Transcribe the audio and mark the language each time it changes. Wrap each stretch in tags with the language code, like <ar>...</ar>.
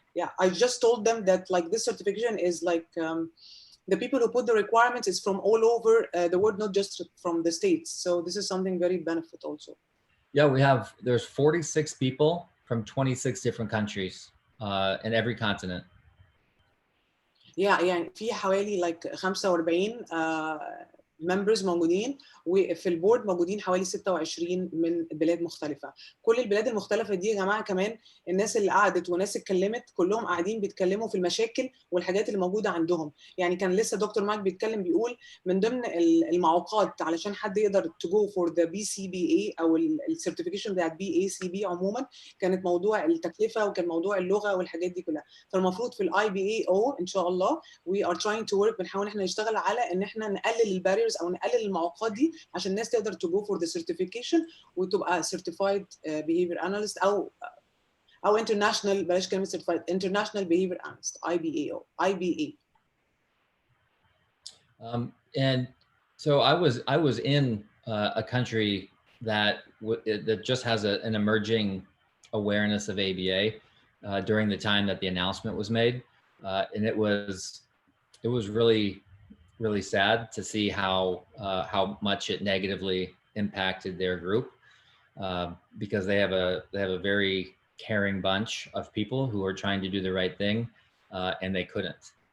<en>Yeah, I just told them that like this certification is like the people who put the requirements is from all over the world, not just from the States. So this is something very benefit also. Yeah, there's 46 people from 26 different countries in every continent.</en> <ar>يعني في حوالي</ar> <en>like 45 members</en> <ar>موجودين، وفي البورد موجودين حوالي 26 من بلاد مختلفه. كل البلاد المختلفه دي يا جماعه كمان الناس اللي قعدت وناس اتكلمت كلهم قاعدين بيتكلموا في المشاكل والحاجات اللي موجوده عندهم. يعني كان لسه دكتور مايك بيتكلم بيقول من ضمن المعوقات علشان حد يقدر</ar> <en>to go for the BCBA</en> <ar>او السيرتيفيكيشن بتاعت BACB عموما كانت موضوع التكلفه، وكان موضوع اللغه والحاجات دي كلها. فالمفروض في IBAO ان شاء الله</ar> <en>we are trying to work،</en> <ar>بنحاول احنا نشتغل على ان احنا نقلل الباريرز او نقلل المعوقات دي عشان الناس تقدر</ar> <en>to go for the certification</en> <ar>وتبقى</ar> <en>certified behavior analyst</en> <ar>او international، بلاش كلمه certified،</ar> <en>international behavior analyst</en> <ar>IBAO IBA.</ar> <en>And so I was in a country that just has an emerging awareness of ABA during the time that the announcement was made, and it was really sad to see how much it negatively impacted their group, because they have a very caring bunch of people who are trying to do the right thing, and they couldn't.</en>